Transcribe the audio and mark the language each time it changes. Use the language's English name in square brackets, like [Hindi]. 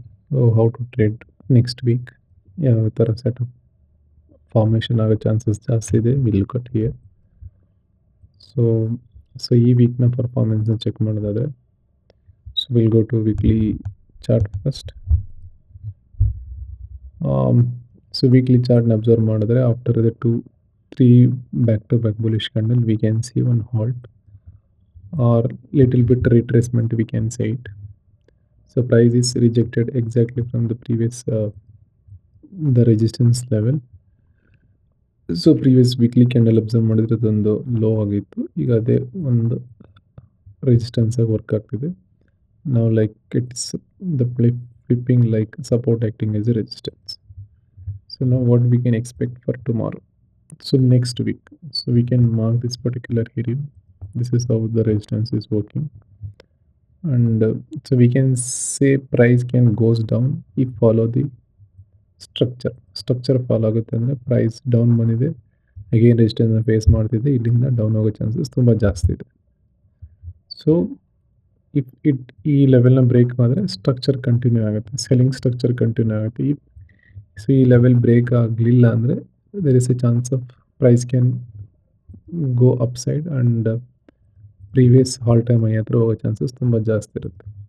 [English] So how to trade next week? [Kannada] ಯಾವ ಥರ setup formation ಆಗೋ ಚಾನ್ಸಸ್ ಜಾಸ್ತಿ ಇದೆ. [English] Will look at here. So [Kannada] ಈ ವೀಕ್ನ ಪರ್ಫಾರ್ಮೆನ್ಸ್ನ ಚೆಕ್ ಮಾಡೋದಾದರೆ, [English] So will go to weekly chart first. So [Kannada] weekly ಚಾರ್ಟ್ನ ಅಬ್ಸರ್ವ್ ಮಾಡಿದ್ರೆ [English] After the 2-3 back to back bullish candle we can see one halt or little bit retracement, we can say it. So price is rejected exactly from the previous the resistance level. [Kannada] So [English] previous weekly candle [Kannada] observe ಮಾಡಿದ್ರೆ ಅದೊಂದು low ಆಗಿತ್ತು. ಈಗ ಅದೇ ಒಂದು resistance ಆಗಿ work ಆಗ್ತಿದೆ. ನಾವು [English] Like it's the flipping like support acting as a resistance. So now what we can expect for tomorrow? So next week, so we can mark this particular area. This is how the resistance is working, and so we can say price can goes down if follow the structure follow [Kannada] ಆಗುತ್ತೆ ಅಂದರೆ price down ಬಂದಿದೆ, again ರೆಸಿಸ್ಟೆನ್ಸ್ನ face ಮಾಡ್ತಿದೆ, ಇಲ್ಲಿಂದ down ಆಗೋ chances ತುಂಬ ಜಾಸ್ತಿ ಇದೆ. So if ಈ ಲೆವೆಲ್ನ ಬ್ರೇಕ್ ಮಾಡಿದ್ರೆ ಸ್ಟ್ರಕ್ಚರ್ ಕಂಟಿನ್ಯೂ ಆಗುತ್ತೆ, ಸೆಲ್ಲಿಂಗ್ ಸ್ಟ್ರಕ್ಚರ್ ಕಂಟಿನ್ಯೂ ಆಗುತ್ತೆ. [English] so [Kannada] ಈ ಲೆವೆಲ್ ಬ್ರೇಕ್ ಆಗಲಿಲ್ಲ ಅಂದರೆ [English] there is a chance of price can go upside and previous all time high [Kannada] ಹತ್ರ ಹೋಗೋ ಚಾನ್ಸಸ್ ತುಂಬ ಜಾಸ್ತಿ ಇರುತ್ತೆ.